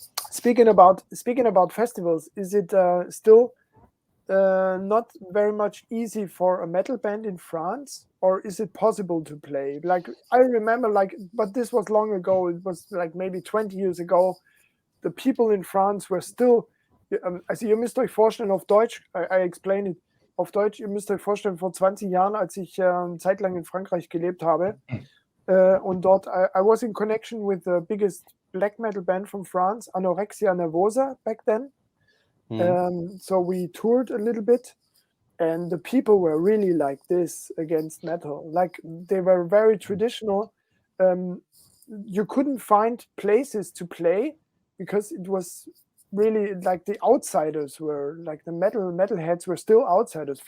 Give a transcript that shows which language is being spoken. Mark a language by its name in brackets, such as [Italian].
[English] Speaking about festivals, is it still not very much easy for a metal band in France, or is it possible to play? Like I remember, but this was long ago. It was like maybe 20 years ago. The people in France were still. [German] Also ihr müsst euch vorstellen auf Deutsch. [English] I explain it [German] auf Deutsch. Ihr müsst euch vorstellen, vor 20 Jahren, als ich zeitlang in Frankreich gelebt habe, und dort [English] I was in connection with the biggest black metal band from France, Anorexia Nervosa, back then. So we toured a little bit, and the people were really like this against metal. Like they were very traditional. You couldn't find places to play because it was really like the outsiders were like the metalheads were still outsiders.